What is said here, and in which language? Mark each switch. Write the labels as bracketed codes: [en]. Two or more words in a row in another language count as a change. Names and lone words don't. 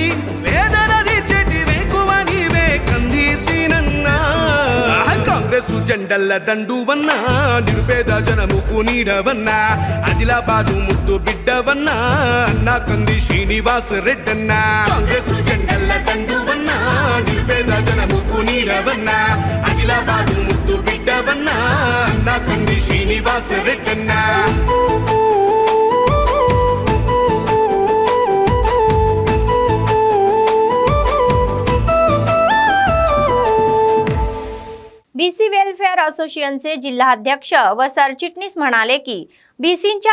[te] వేదన తీర్చేటి వేకువ నీవే కందీసినన్నా, కాంగ్రెస్ జెండల్ల దండువన్నా, నిరుపేద జనముకు నీడవన్నా, ఆదిలాబాదు ముద్దు బిడ్డవన్నా, అన్నా కంది శ్రీనివాస్ రెడ్డన్నా। కాంగ్రెస్ జెండల్ల దండువన్నా, నిరుపేద జనముకు నీడవన్నా, ఆదిలాబాదు ముద్దు బిడ్డవన్నా, అన్నా కంది శ్రీనివాస్ రెడ్డన్నా। [mr] बीसी वेलफेअर असोसिएशनचे जिल्हाध्यक्ष व सरचिटणीस म्हणाले की बीसींच्या